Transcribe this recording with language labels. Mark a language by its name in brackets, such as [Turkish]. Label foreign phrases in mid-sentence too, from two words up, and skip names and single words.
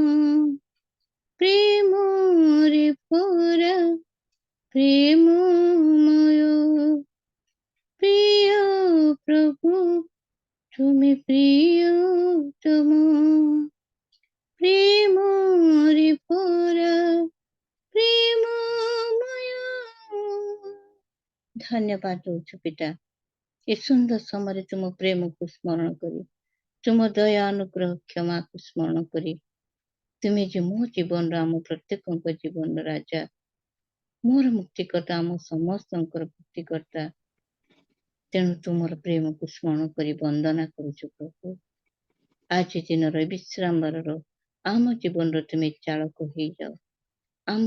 [Odia] ପ୍ରେମରେ ଭରା ପ୍ରେମମୟ ପ୍ରିୟ ପ୍ରଭୁ ତୁମେ ପ୍ରିୟତମ ପ୍ରେମରେ ଭରା ପ୍ରେମମୟ ଧନ୍ୟବାଦ ଦଉଛୁ ପିତା ଏ ସୁନ୍ଦର ସମୟରେ ତୁମ ପ୍ରେମକୁ ସ୍ମରଣ କରି ତୁମ ଦୟା ଅନୁଗ୍ରହ କ୍ଷମାକୁ ସ୍ମରଣ କରି ତୁମେ ଯେ ମୋ ଜୀବନର ଆମ ପ୍ରତ୍ୟେକଙ୍କ ଜୀବନର ରାଜା ମୋର ମୁକ୍ତିକର୍ତ୍ତା ଆମ ସମସ୍ତଙ୍କର ମୁକ୍ତିକର୍ତ୍ତା ତେଣୁ ତୁମର ପ୍ରେମକୁ ସ୍ମରଣ କରି ବନ୍ଦନା କରୁଛୁ ପ୍ରଭୁ ଆଜି ଦିନର ବିଶ୍ରାମର ଆମ ଜୀବନର ତୁମେ ଚାଳକ ହେଇଯାଅ ଆମ